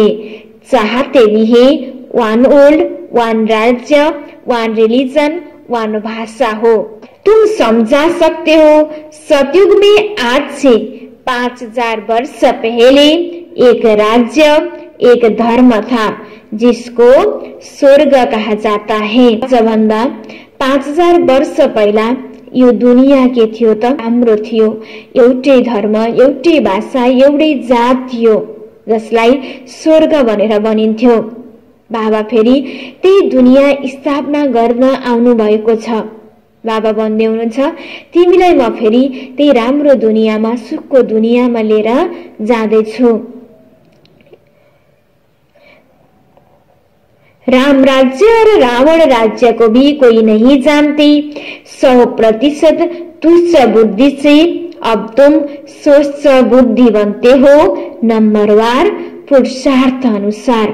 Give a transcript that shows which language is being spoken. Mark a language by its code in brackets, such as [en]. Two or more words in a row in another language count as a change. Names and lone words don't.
[hi] चाहते भी है [en] one world, [hi] वन राज्य, [en] one religion, [hi] वन भाषा हो। तुम समझा सकते हो सतयुग में आज से 5000 वर्ष पहले एक राज्य, एक धर्म था जिसको स्वर्ग कहा जाता है। [ne] सबभन्दा 5000 वर्ष पहिला यो दुनिया के थियो त हाम्रो थियो, एउटै धर्म, एउटै भाषा, एउटै जात थियो जसलाई स्वर्ग भनेर भनिन्थ्यो। बाबा फेरि त्यही दुनिया स्थापना गर्न आउनु भएको छ। बाबा भन्दै हुनुहुन्छ तिमीलाई म फेरि त्यही राम्रो दुनियाँमा, सुखको दुनियाँमा लिएर जाँदैछु। [hi] राम राज्य और रावण राज्य को भी कोई नहीं जानते। 100% तुच्छ बुद्धि से अब तुम स्वच्छ बुद्धि बनते हो, नंबरवार पुरुषार्थ अनुसार।